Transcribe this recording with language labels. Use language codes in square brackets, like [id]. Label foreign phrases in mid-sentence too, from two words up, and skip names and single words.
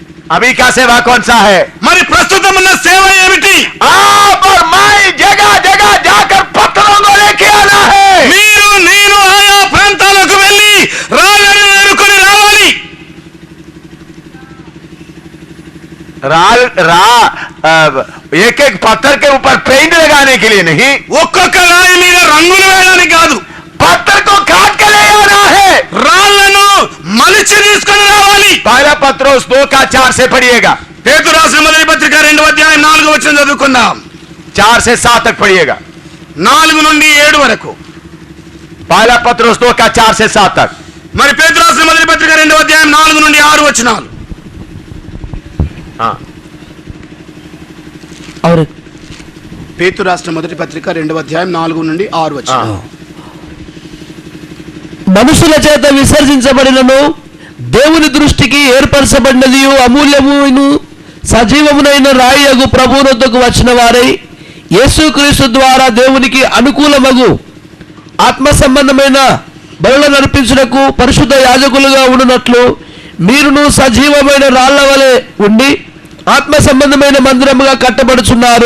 [hi] अभी का सेवा कौन सा है? [te] మరి ప్రస్తుతం ఉన్న సేవ ఏమిటి? [hi] आप और मैं जगह जगह जाकर पत्थरों को लेके आना है। [te] మీరు నేను ఆయా ప్రాంతాలకు వెళ్ళి రాళ్ళను ఏరుకొని రావాలి. [hi] एक एक पत्थर के ऊपर पेंट लगाने के लिए नहीं, [te] ఒక్కొక్క రాయి మీద రంగులు వేయడానికి కాదు, [hi] पत्थर को काट के ले आना है। [te] రాళ్ళను మలిచి తీసుకొని రావాలి. [hi] पहला पत्रोस 2:4 से पढ़िएगा, [te] పేతురు రాసిన మొదటి పత్రిక 2వ అధ్యాయం 4వ వచనం చదువుకుందాం. [hi] 4 से 7 तक पढ़िएगा। [te] 4 నుండి 7 వరకు. [hi] पहला पत्रोस 2:4 से 7 तक। [te] మరి పేతురు రాసిన మొదటి పత్రిక 2వ అధ్యాయం 4 నుండి 6 వచనాలు. [hi] हाँ, और [te] పేతురు రాసిన మొదటి పత్రిక 2వ అధ్యాయం 4 నుండి 6 వచనాలు. మనుషుల చేత విసర్జించబడినను దేవుని దృష్టికి ఏర్పరచబడినది అమూల్యమును సజీవమునైన రాయగు ప్రభువునొద్దకు వచ్చిన వారై యేసుక్రీస్తు ద్వారా దేవునికి అనుకూలమగు ఆత్మ సంబంధమైన బలులను అర్పించుటకు పరిశుద్ధ యాజకులుగా ఉండునట్లు మీరును సజీవమైన రాళ్ల వలె ఉండి ఆత్మ సంబంధమైన మందిరముగా కట్టబడుచున్నారు.